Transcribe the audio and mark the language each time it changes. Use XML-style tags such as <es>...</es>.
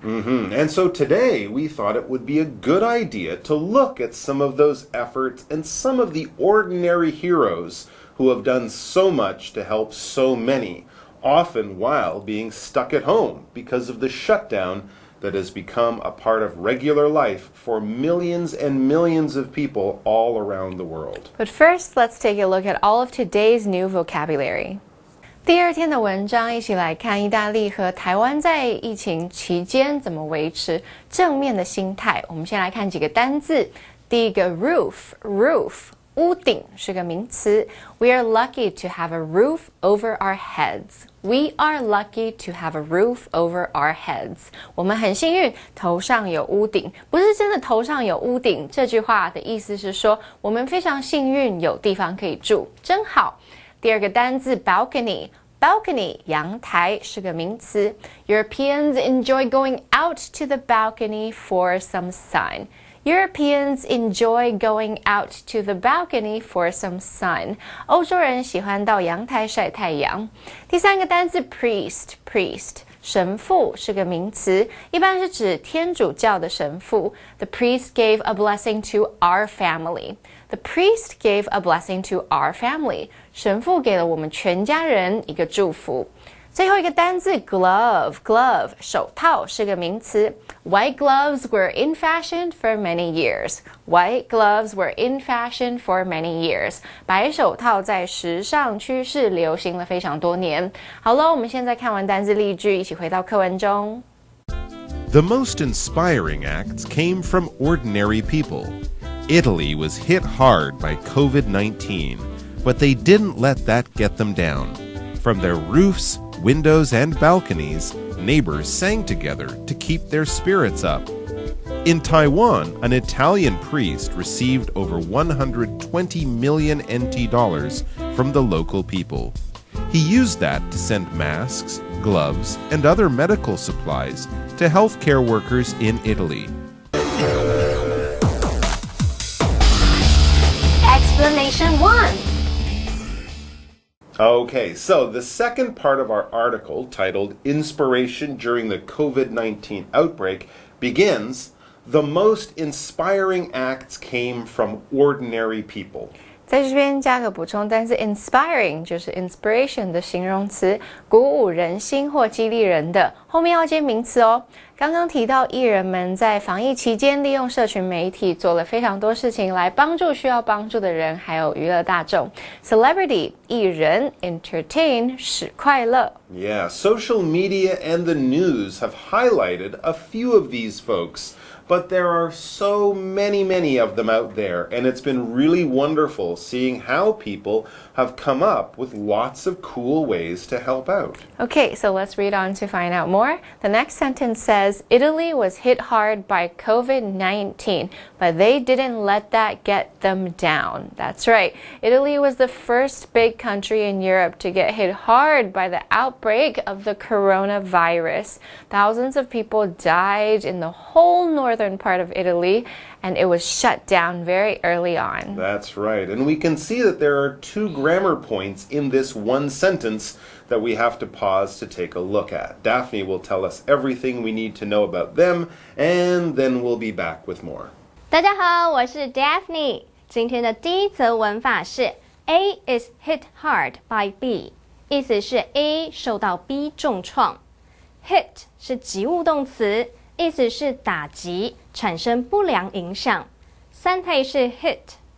<en>And so today we thought it would be a good idea to look at some of those efforts and some of the ordinary heroes who have done so much to help so many, often while being stuck at home because of the shutdown that has become a part of regular life for millions and millions of people all around the world. But first, let's take a look at all of today's new vocabulary.</en> <zh>第二天的文章，一起来看意大利和台湾在疫情期间怎么维持正面的心态。我们先来看几个单字。第一个 roof， 屋顶是个名词。</zh> <en>We are lucky to have a roof over our heads. We are lucky to have a roof over our heads.</en> <zh>我们很幸运，头上有屋顶。不是真的头上有屋顶，这句话的意思是说，我们非常幸运有地方可以住，真好。第二个单字 balcony， 阳台是个名词。</zh> <en>Europeans enjoy going out to the balcony for some sun. Europeans enjoy going out to the balcony for some sun.</en> <zh>欧洲人喜欢到阳台晒太阳。第三个单字 priest， 神父是个名词，一般是指天主教的神父。</zh> <en>The priest gave a blessing to our family. The priest gave a blessing to our family.</en> <zh>神父给了我们全家人一个祝福。最后一个单字 glove， 手套是个名词。</zh> <en>White gloves were in fashion for many years. White gloves were in fashion for many years.</en> <zh>白手套在时尚趋势流行了非常多年。好了，我们现在看完单字例句，一起回到课文中。</zh> <en>The most inspiring acts came from ordinary people. Italy was hit hard by COVID-19, but they didn't let that get them down. From their roofs, windows, and balconies, neighbors sang together to keep their spirits up. In Taiwan, an Italian priest received over 120 million NT dollars from the local people. He used that to send masks, gloves, and other medical supplies to healthcare workers in Italy. Explanation 1. Okay, so the second part of our article, titled Inspiration During the COVID-19 Outbreak, begins, The most inspiring acts came from ordinary people.</en> <zh>在这边加个补充单词 inspiring 就是 inspiration 的形容词，鼓舞人心或激励人的，后面要接名词哦。刚刚提到艺人们在防疫期间利用社群媒体做了非常多事情来帮助需要帮助的人，还有娱乐大众。 Celebrity 艺人 entertain 使快乐。</zh> <en>Yeah, social media and the news have highlighted a few of these folks. But there are so many of them out there, and it's been really wonderful seeing how people have come up with lots of cool ways to help out. Okay, so let's read on to find out more. The next sentence says, Italy was hit hard by COVID-19, but they didn't let that get them down. That's right. Italy was the first big country in Europe to get hit hard by the outbreak of the coronavirus. Thousands of people died in the whole northern part of Italy, and it was shut down very early on. That's right. And we can see that there are 2 grammar points in this one sentence that we have to pause to take a look at. Daphne will tell us everything we need to know about them, and then we'll be back with more.</en> <zh>大家好，我是 Daphne。今天的第一则文法是</zh> <en>A is hit hard by B，</en> <zh>意思是 A 受到 B 重创。 Hit 是及物动词，意思是打击，产生不良影响。三态是 hit。</zh>